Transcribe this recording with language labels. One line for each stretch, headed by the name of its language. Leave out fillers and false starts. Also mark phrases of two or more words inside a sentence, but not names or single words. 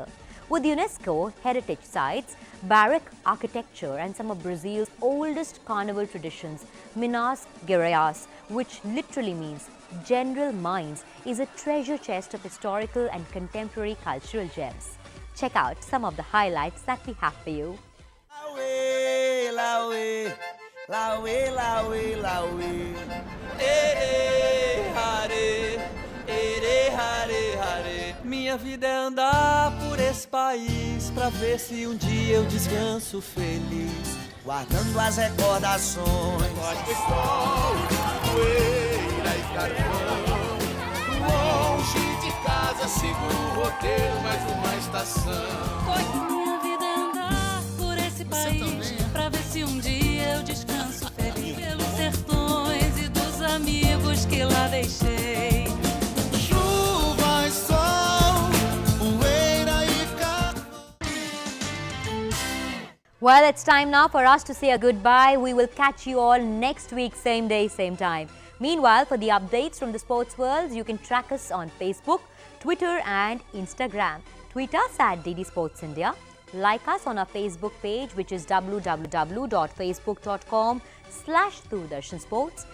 English: With UNESCO heritage sites, Baroque architecture and some of Brazil's oldest carnival traditions, Minas Gerais, which literally means general minds, is a treasure chest of historical and contemporary cultural gems. Check out some of the highlights that we have for you. Laue, laue, laue. Ere, hare, ere, hare, hare.
Portuguese: Minha vida é andar por esse país pra ver se dia eu descanso feliz, guardando as recordações. Costa e sol, poeira e carvão. Longe de casa, sigo o roteiro, mais uma estação. Minha vida é andar por esse país pra ver se dia eu descanso feliz pelos sertões e dos amigos que lá deixei. Chuva e sol, poeira e carvão.
English: Well, it's time now for us to say a goodbye. We will catch you all next week, same day, same time. Meanwhile, for the updates from the sports world, you can track us on Facebook, Twitter and Instagram. Tweet us at DD Sports India. Like us on our Facebook page, which is www.facebook.com/DoordarshanSports.